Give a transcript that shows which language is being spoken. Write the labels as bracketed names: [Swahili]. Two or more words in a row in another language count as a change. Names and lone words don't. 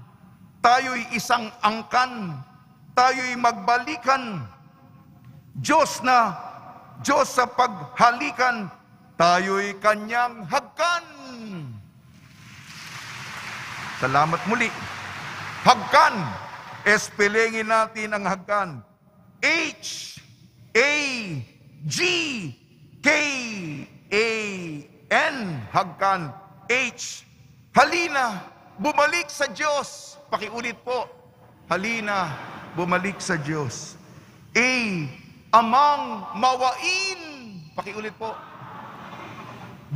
[Filipino] Tayo'y isang angkan, tayo'y magbalikan. Diyos sa paghalikan, tayo'y kanyang hagkan. Salamat muli. Hagkan. Espelengin natin ang hagkan. H-A-G-K-A-N. Hagkan. H. Halina, bumalik sa Diyos. Pakiulit po. Halina, bumalik sa Diyos. A. Amang mawain. Pakiulit po. G.